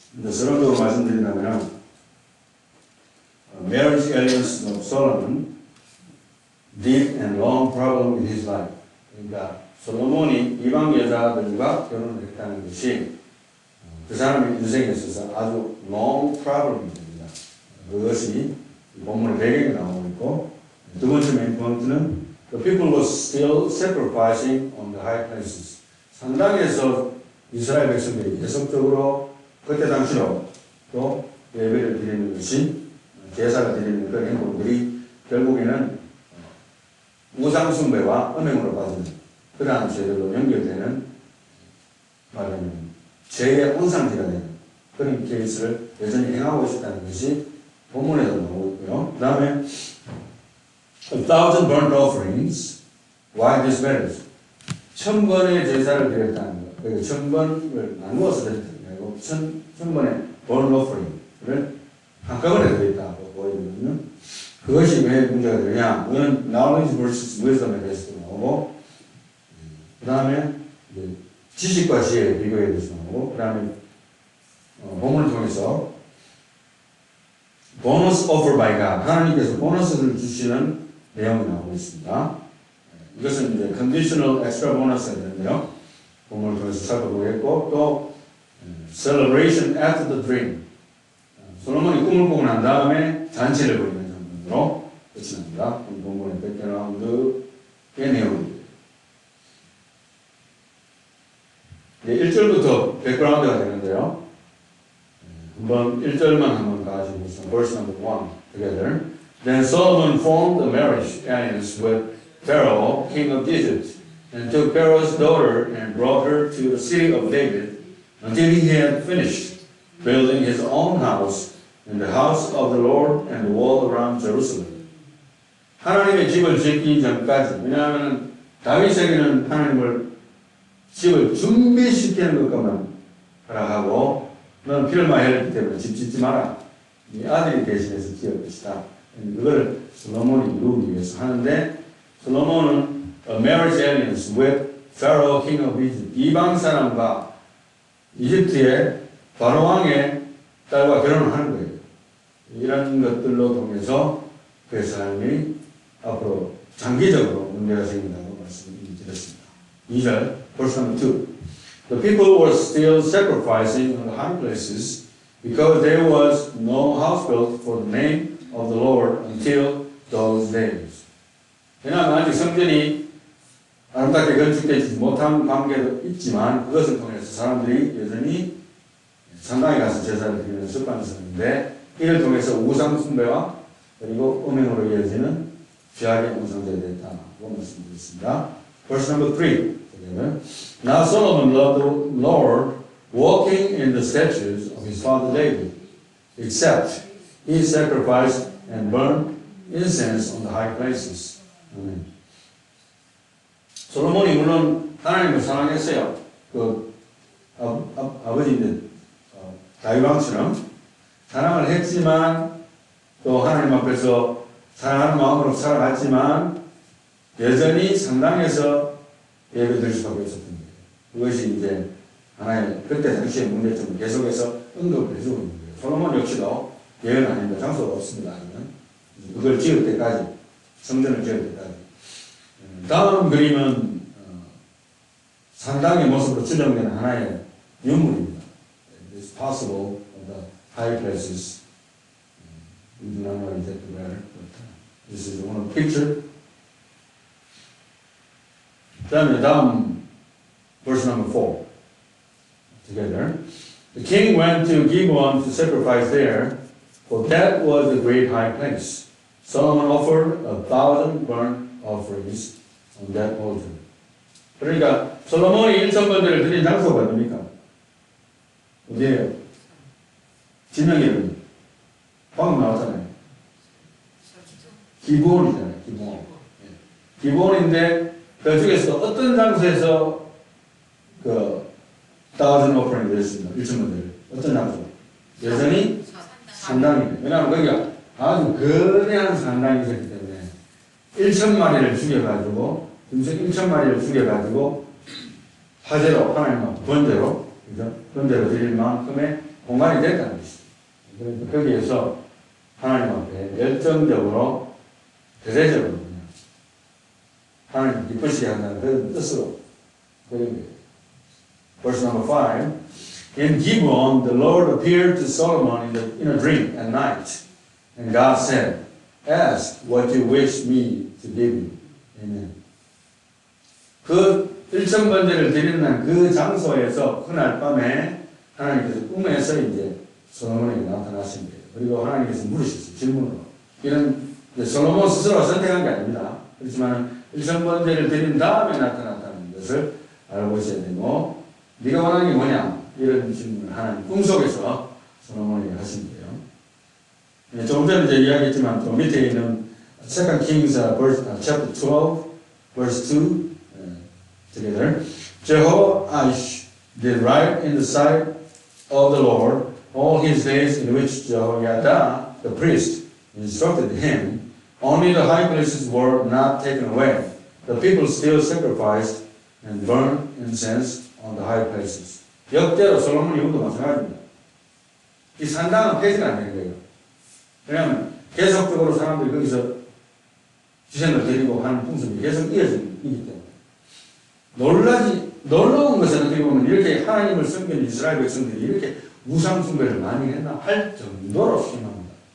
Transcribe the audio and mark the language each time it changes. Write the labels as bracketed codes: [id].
[ko] 서론적으로 말씀드린다면 [en] marriage alliance of Solomon deep and long problem in his life. [ko] 그러니까 솔로몬이 이방 여자들과 결혼을 했다는 것이 그 사람의 인생에 있어서 아주 [en] long problem [ko] 이 됩니다. 그것이 본문의 배경에 나오고 있고, 두 번째 메인 포인트는 [en] the people were still sacrificing on the high places. [ko] 산당에서 이스라엘 백성들이 계속적으로 그때 당시로 또 예배를 드리는 것이 제사를 드리는 그런 행동들이 결국에는 우상숭배와 음행으로 빠지는 그러한 죄들로 연결되는 말하자면 죄의 온상지가 되는 그런 케이스를 여전히 행하고 있었다는 것이 본문에도 나오고 있고요. 그 다음에 [en] 1,000 burnt offerings, why this matters? [ko] 1,000번의 제사를 드렸다는 것. 그러니까 1,000번을 나누어서 드렸다는 게 아니고 1,000번의 [en] burnt offering [ko] 을 한꺼번에 드렸다고 보이거든요. 그것이 왜 문제가 되느냐? 그건 [en] knowledge versus wisdom [ko] 에 대해서도 나오고, 그 다음에 지식과 지혜의 비교에 대해서 나오고, 그 다음에 본문을 통해서 보너스 [en] offer by God, [ko] 하나님께서 보너스를 주시는 내용이 나오고 있습니다. 이것은 이제 [en] conditional extra bonus [ko] 가 되는데요. 본문을 통해서 살펴보겠고, 또 [en] celebration after the dream, [ko] 솔로몬이 꿈을 꾸고 난 다음에 잔치를 벌이는 장면으로 끝이 납니다. 본문의 백그라운드의 내용입니다. 1절부터 백그라운드가 되는데요. 한번 1절만 한번 다 같이 보겠습니다. [en] Verse number 1 together. Then Solomon formed a marriage alliance with Pharaoh, king of Egypt, and took Pharaoh's daughter and brought her to the city of David until he had finished building his own house and the house of the Lord and the wall around Jerusalem. [ko] 하나님의 집을 짓기 전까지, 왜냐하면 다윗에게는 하나님을 집을 준비시키는 것까만 허락하고 너는 피를 많이 흘렸기 때문에 집 짓지 마라. 네 아들이 대신해서 지을 것이다. 그걸 솔로몬이 이루기 위해서 하는데, 솔로몬은 [en] a marriage alliance with Pharaoh, king of Egypt, [ko] 이방 사람과 이집트의 바로 왕의 딸과 결혼을 하는 거예요. 이런 것들로 통해서 그 삶이 앞으로 장기적으로 문제가 생긴다고 말씀드렸습니다. 2절, [en] verse number 2. The people were still sacrificing on the high places because there was no house built for the name of the Lord until those days. [ko] 왜냐하면 아직 성전이 아름답게 건축되지 못한 관계도 있지만 그것을 통해서 사람들이 여전히 산당에 가서 제사를 드리는 습관이 있었는데, 이를 통해서 우상 숭배와 그리고 음행으로 이어지는 죄악의 온상제가 됐다고 말씀드렸습니다. [en] Verse number 3. Now Solomon loved the Lord, walking in the statutes of his father David, except he sacrificed and burned incense on the high places. [ko] 아멘. 솔로몬이 물론 하나님을 사랑했어요. 그 아버지인데 다윗 왕처럼 사랑을 했지만 또 하나님 앞에서 사랑하는 마음으로 살아갔지만 여전히 산당에서 예배드릴 수밖에 없었던 거예요. 그것이 이제 하나의 그때 당시의 문제점을 계속해서 언급을 해주고 있는 거예요. 솔로몬 역시도 예외는 아닙니다. 장소가 없습니다. 그걸 지을 때까지, 성전을 지을 때까지. 다음 그림은 산당의 모습으로 추정되는 하나의 유물입니다. [en] It's possible of the high places. We do not know exactly where, but this is one of the picture. [ko] 다음 [en] verse number 4. together. The king went to Gibeon to sacrifice there, for that was a great high place. Solomon offered 1,000 burnt offerings on that altar. [ko] 그러니까 솔로몬이 1,000번제를 드린 장소가 어디입니까? 어디예요? 지명이에요. 방금 나왔잖아요. 기본이잖아요. 기본. 기본인데 그 중에서 어떤 장소에서 그 1,000 오프닝이 되었습니다. 1,000번제를. 어떤 장소? 여전히 산당이에요. 왜냐하면 거기가 아주 거대한 산당이 있었기 때문에 1,000마리를 죽여가지고 금세 1,000마리를 죽여가지고 화제로 하나님 번제로 그죠? 번제로 드릴 만큼의 공간이 됐다는 것이죠. 그래서 거기에서 하나님 앞에 열정적으로 대대적으로 하나님 기쁘시게 한다는 그런 뜻으로 그런 거예요. [en] Verse number 5. In Gibeon, the Lord appeared to Solomon in a dream at night. And God said, ask what you wish me to give you. Amen. [ko] 그 1,000번제를 드리는 그 장소에서 그날 밤에 하나님께서 꿈에서 이제 솔로몬에게 나타나신 거예요. 그리고 하나님께서 물으셨어요. 질문으로. 이런 솔로몬 스스로가 선택한 게 아닙니다. 그렇지만 1,000번제를 드린 다음에 나타났다는 것을 알고 있어야 되고 네가 원하는 게 뭐냐? 이런 질문을 하나님 꿈속에서 솔로몬에게 하신 거예요. 네, 조금 전에 이제 이야기했지만 또 밑에 있는 [en] 2 Kings chapter 12 verse 2 together. Jehoash did right in the sight of the Lord all his days in which Jehoiada the priest instructed him. Only the high places were not taken away. The people still sacrificed and burned incense on the high places. [ko] 역대로 솔로몬 이후도 마찬가지입니다. 이 산당은 폐지가 안 되는 거예요. 왜냐하면 계속적으로 사람들이 거기서 주생을 드리고 하는 풍습이 계속 이어지기 때문에 놀라운 것은 어떻게 보면 이렇게 하나님을 섬기는 이스라엘 백성들이 이렇게 우상 숭배를 많이 했나 할 정도로 심합니다.